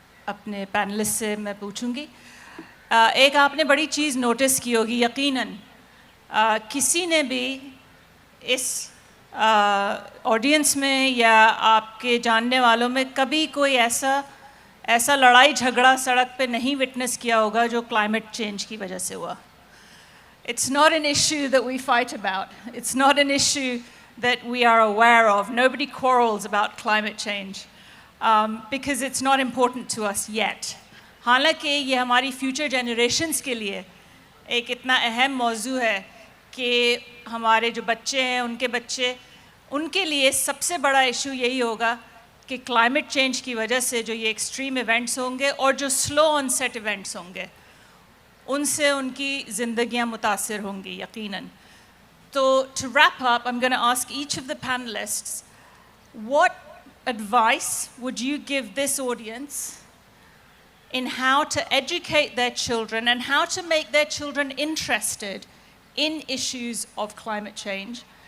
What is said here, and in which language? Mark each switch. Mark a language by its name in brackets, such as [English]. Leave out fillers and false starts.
[Hindi] अपने पैनलिस्ट से मैं पूछूंगी, एक आपने बड़ी चीज़ नोटिस की होगी, यकीनन किसी ने भी इस ऑडियंस में या आपके जानने वालों में कभी कोई ऐसा लड़ाई झगड़ा सड़क पे नहीं विटनेस किया होगा जो क्लाइमेट चेंज की वजह से हुआ. [English] It's not an issue that we fight about. It's not an issue that we are aware of. Nobody quarrels about climate change because it's not important to us yet. [Hindi] हालांकि ये हमारी future generations के लिए एक इतना अहम मौजू है कि हमारे जो बच्चे हैं उनके बच्चे उनके लिए सबसे बड़ा इशू यही होगा कि क्लाइमेट चेंज की वजह से जो ये एक्सट्रीम इवेंट्स होंगे और जो स्लो ऑनसेट इवेंट्स होंगे उनसे उनकी ज़िंदगियां मुतासिर होंगी यकीनन. तो [English] to wrap up, I'm going to ask each of the panelists, what advice would you give this audience in how to educate their children and how to make their children interested in issues of climate change?